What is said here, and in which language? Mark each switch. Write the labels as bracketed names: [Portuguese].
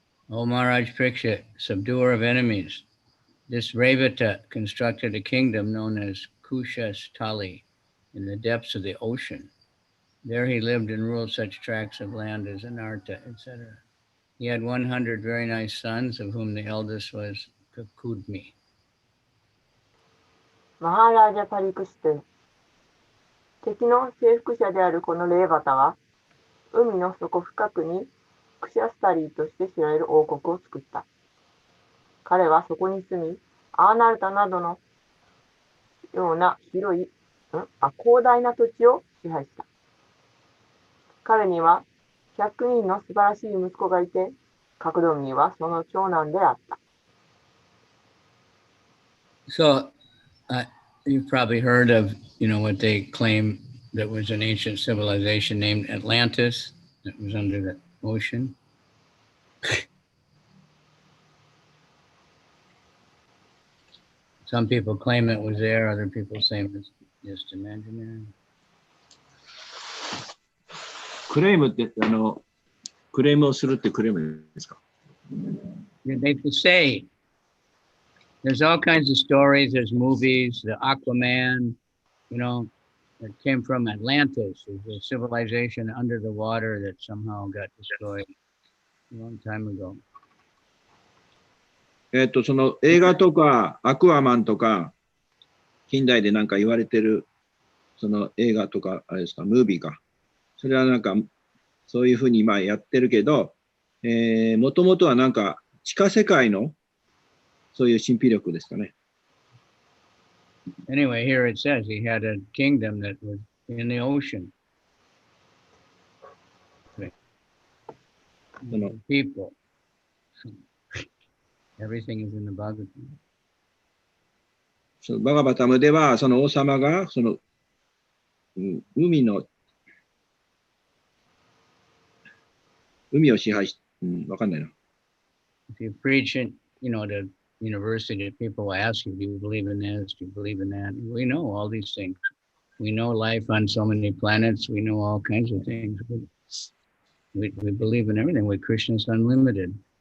[English] O Maharaj Parikshit, subduer of enemies, this Revata constructed a kingdom known as Kushastali in the depths of the ocean. There he lived and ruled such tracts of land as Anarta, etc. He had 100 very nice sons, of whom the eldest was Kakudmi. [Japanese] マハラージャ・パリクシテ、敵の征服者であるこのレーバタは、海の底深くにクシャスタリーとして知られる王国を作った。彼はそこに住み、アーナルタなどのような広大な土地を支配した。彼には100人の素晴らしい息子がいて、カクドミはその長男であった。 [English] So, you've probably heard of, what they claim that was an ancient civilization named Atlantis that was under the ocean. Some people claim it was there, other people say it was just imaginary. [Japanese] クレームって、クレームをするってクレームですか？ [English] They say there's all kinds of stories, there's movies, the Aquaman, that came from Atlantis, is a civilization under the water that somehow got destroyed a long time ago. [Japanese] その映画とかアクアマンとか近代でなんか言われてるその映画とかあれですか、ムービーか、それはなんかそういうふうにやってるけど、もともとはなんか地下世界のそういう神秘力ですかね。 [English] Anyway, here it says he had a kingdom that was in the ocean. People. Everything is in the Bhagavatam. [Japanese] そのバガバタムではその王様がその、海を支配し、わかんないな。 [English] If you preach it, to university, people will ask you, do you believe in this? Do you believe in that? We know all these things. We know life on so many planets. We know all kinds of things. We believe in everything. We're Krishna's unlimited.